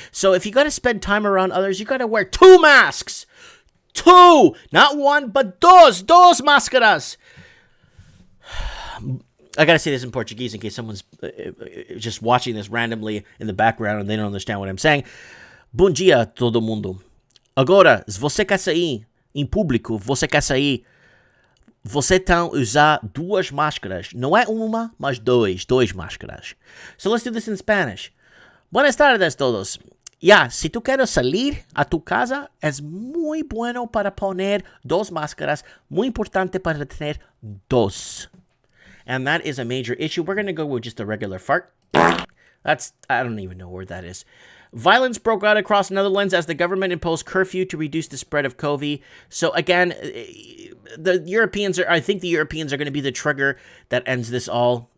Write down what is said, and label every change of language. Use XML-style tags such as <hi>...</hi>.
<en>So if you got to spend time around others, you got to wear 2 masks. 2! Not 1, but</en> <es>dos máscaras.</es> <en>I gotta say this in Portuguese in case someone's just watching this randomly in the background and they don't understand what I'm saying.</en> <pt>Bom dia, todo mundo. Agora, se você quer sair em público, você quer sair, você tem que usar 2 máscaras. Não é uma, mas 2 máscaras.</pt> <en>So let's do this in Spanish.</en> <es>Buenas tardes todos. Si tú quieres salir a tu casa, es muy bueno para poner 2 máscaras. Muy importante para tener 2.</es> <en>And that is a major issue. We're going to go with just a regular fart. I don't even know where that is. Violence broke out across Netherlands as the government imposed curfew to reduce the spread of COVID. So again, I think the Europeans are going to be the trigger that ends this all.</en>